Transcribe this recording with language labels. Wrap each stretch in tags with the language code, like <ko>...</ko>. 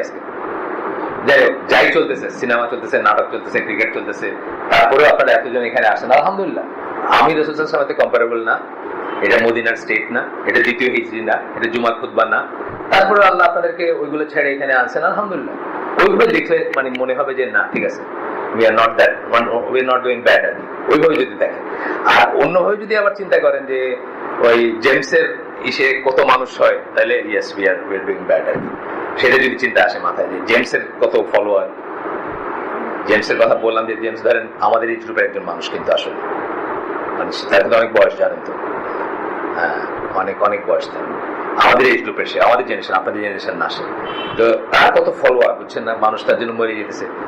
<bn>আজকে যাই হোক, যাই চলতেছে, সিনেমা চলতেছে, নাটক চলতেছে, ক্রিকেট চলতেছে, তারপরেও আপনারা এতজন এখানে আসেন, আলহামদুলিল্লাহ। আমি রাসূল সাল্লাল্লাহু আলাইহি ওয়াসাল্লামের সাথে কম্পারেবল না, এটা মদিনার স্টেট না, এটা দ্বিতীয় হিজরি না, এটা জুমার খুতবা না, তারপরে আল্লাহ আপনাদেরকে ওইগুলো ছেড়ে এখানে আনছেন, আলহামদুলিল্লাহ। ওইগুলো দেখলে মানে মনে হবে যে না, ঠিক আছে,</bn> <en>we are not that one, we are not doing bad।</en> <bn>ওইভাবে যদি দেখেন, আর অন্যভাবে যদি আবার চিন্তা করেন যে ওই জেমসের ইসে কত মানুষ হয়, তাহলে</bn> <en>yes we are doing bad।</en> <bn>সেটা যদি চিন্তা আসে মাথায় যে জেমসের কত ফলোয়ার, জেমসের কথা বললাম যে জেমস ধরেন আমাদের এই গ্রুপের একজন মানুষ, কিন্তু আসলে মানে তার কিন্তু অনেক বয়স, জানেন তো, হ্যাঁ অনেক অনেক বয়স তার, আমাদের এই গ্রুপের, সে আমাদের জেনারেশন, আপনাদের জেনারেশন না, সে তো তার কত ফলোয়ার, বুঝছেন না, মানুষ তার জন্য মরে যেতেছে।</bn>